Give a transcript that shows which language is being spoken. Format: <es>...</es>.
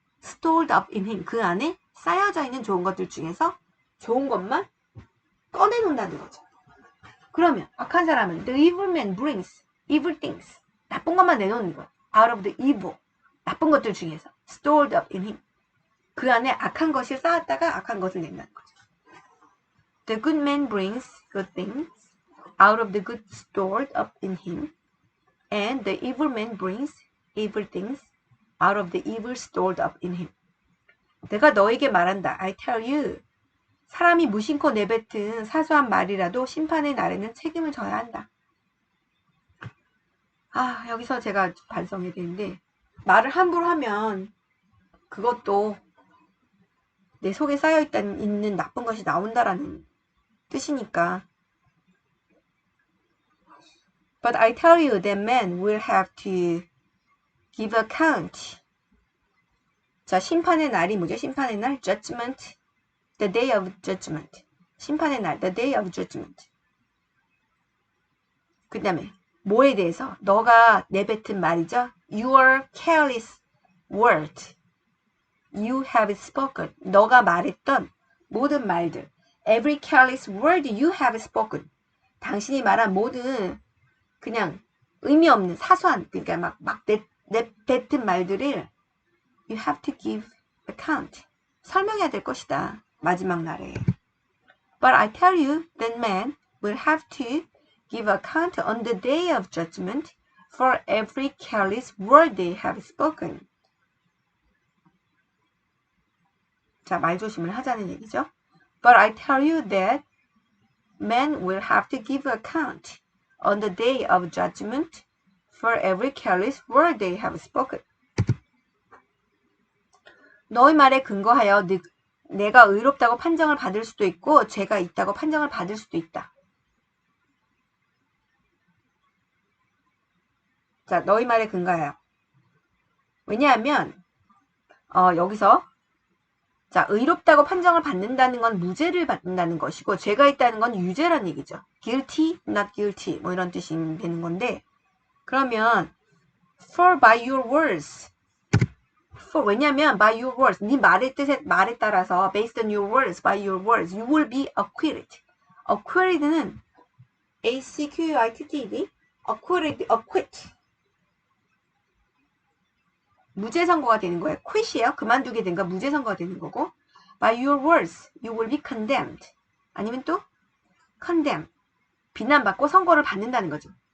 <en>stored up in him</en> <ko>그 안에 쌓여져 있는 좋은 것들 중에서 좋은 것만 꺼내놓는다는 거죠. 그러면 악한 사람은</ko> <en>the evil man brings evil things</en> <ko>나쁜 것만 내놓는 거예요.</ko> <en>out of the evil</en> <ko>나쁜 것들 중에서</ko> <en>stored up in him</en> <ko>그 안에 악한 것이 쌓았다가 악한 것을 낸다는 거죠.</ko> <en>The good man brings good things out of the good stored up in him and the evil man brings evil things out of the evil stored up in him.</en> <ko>내가 너에게 말한다.</ko> <en>I tell you.</en> <ko>사람이 무심코 내뱉은 사소한 말이라도 심판의 날에는 책임을 져야 한다. 아, 여기서 제가 반성해야 되는데 말을 함부로 하면 그것도 내 속에 쌓여있는 나쁜 것이 나온다라는 뜻이니까.</ko> <en>But I tell you that man will have to give account.</en> <ko>자, 심판의 날이 뭐죠? 심판의 날, judgment.</ko> <en>The day of judgment.</en> <ko>심판의 날,</ko> <en>the day of judgment.</en> <ko>그 다음에 뭐에 대해서? 너가 내뱉은 말이죠.</ko> <en>Your careless word. You have spoken.</en> <ko>너가 말했던 모든 말들.</ko> <en>Every careless word you have spoken.</en> <ko>당신이 말한 모든 그냥 의미 없는 사소한 그러니까 막 내뱉은 말들을</ko> <en>You have to give account.</en> <ko>설명해야 될 것이다. 마지막 날에.</ko> <en>But I tell you that man will have to give account on the day of judgment for every careless word they have spoken.</en> <ko>자, 말조심을 하자는 얘기죠.</ko> <en>But I tell you that men will have to give account on the day of judgment for every careless word they have spoken.</en> <ko>너의 말에 근거하여 내가 의롭다고 판정을 받을 수도 있고 죄가 있다고 판정을 받을 수도 있다. 자, 너의 말에 근거하여. 왜냐하면 여기서 자, 의롭다고 판정을 받는다는 건 무죄를 받는다는 것이고 죄가 있다는 건 유죄란 얘기죠.</ko> <en>guilty, not guilty</en> <ko>뭐 이런 뜻이 되는 건데 그러면</ko> <en>for by your words for</en> <ko>왜냐면</ko> <en>by your words</en> <ko>네 말의 뜻에 말에 따라서</ko> <en>based on your words by your words you will be acquitted.</en> <ko>acquitted는 acquitted acquit 무죄 선고가 되는 거예요. quit이에요. 그만두게 된 거 무죄 선고가 되는 거고</ko> <en>by your words you will be condemned.</en> <ko>아니면 또 condemn 비난받고 선고를 받는다는 거죠.</ko>